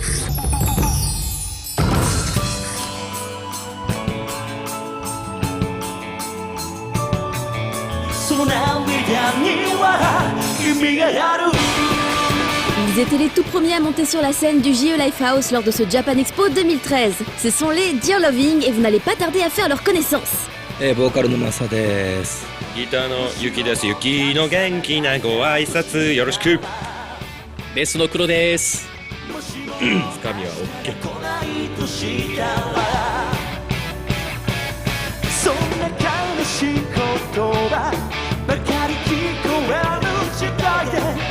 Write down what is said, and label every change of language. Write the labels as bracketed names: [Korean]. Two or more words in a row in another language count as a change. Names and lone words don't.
[French] Ils étaient les tout premiers à monter sur la scène du JE Lifehouse lors de ce Japan Expo 2013. Ce sont les Dear Loving et vous n'allez pas tarder à faire leur connaissance. [Japanese] ボーカルのマサです。ギターのユキです。ユキの元気なご挨拶よろしく。ベースの黒です。つかみは OK。そんな悲しい言葉ばかり聞こえる時代で。